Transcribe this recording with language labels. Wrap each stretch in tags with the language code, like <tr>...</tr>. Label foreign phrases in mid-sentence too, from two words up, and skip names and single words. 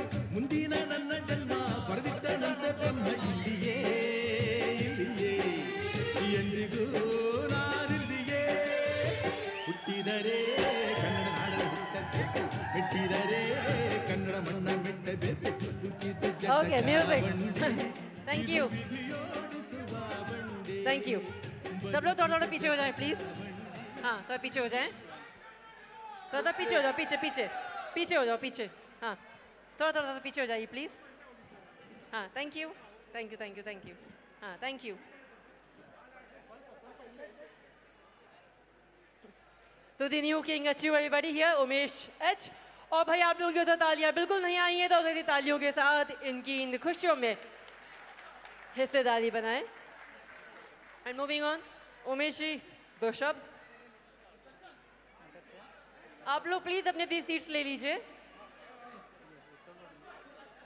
<kn>ಮುಂದಿನ ನನ್ನ ಜನ್ಮ ಬರೆದಿಟ್ಟನಂತೆ ಬ್ರಹ್ಮ ಇಲ್ಲಿಯೇ ಇಲ್ಲಿಯೇ, ಎಂದಿಗೂ ನಾನಿಲ್ಲಿಯೇ. ಹುಟ್ಟಿದರೆ ಕನ್ನಡ ನಾಡಲು ಹುಟ್ಟಬೇಕು, ಮೆಟ್ಟಿದರೆ ಕನ್ನಡ ಮಣ್ಣ ಮೆಟ್ಟಬೇಕು.</kn> <en>Okay, music. Thank you. Thank you.</en> <hi>सब लोग थोड़ा थोड़ा पीछे हो जाएं प्लीज। हाँ, थोड़ा पीछे हो जाएं, थोड़ा पीछे हो जाओ, पीछे पीछे पीछे हो जाओ, पीछे। हाँ, थोड़ा थोड़ा पीछे हो जाइए प्लीज। हाँ,</hi> <en>thank you thank you thank you thank you. हाँ, thank you. So the new king achieve everybody here, Umesh H.</en> <hi>और भाई आप लोगों की तो तालियां बिल्कुल नहीं आई हैं, तो अगर तालियों के साथ इनकी इन खुशियों में हिस्सेदारी बनाएं।</hi> <en>and moving on,</en> <hi>उमेश जी दो शब्द। आप लोग प्लीज अपने अपनी सीट्स ले लीजिए।</hi>